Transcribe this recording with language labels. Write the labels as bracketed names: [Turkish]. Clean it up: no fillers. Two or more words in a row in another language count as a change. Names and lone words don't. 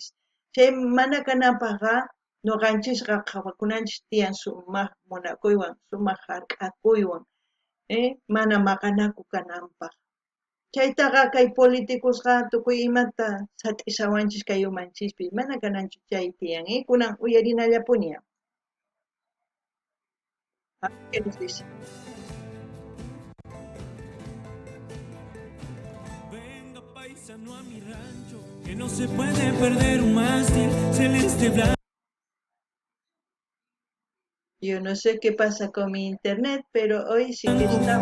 [Quechua] Chay mana kananpaqqa nuqanchisqa qhawakunanchis tiyan sumaq munakuywan, sumaq hark'akuywan, mana maqanaku kananpaq. Chaytaqa kay politicusqa tukuy imata sat'isawanchis kay umanchispi, mana kananchu chay tiyan, kunan uyarinallapuni. [Spanish] ¿Qué nos dice? Venga paisano a mi rancho, que no se puede perder un mástil celeste blanco. Yo no sé qué pasa con mi internet, pero hoy sí que está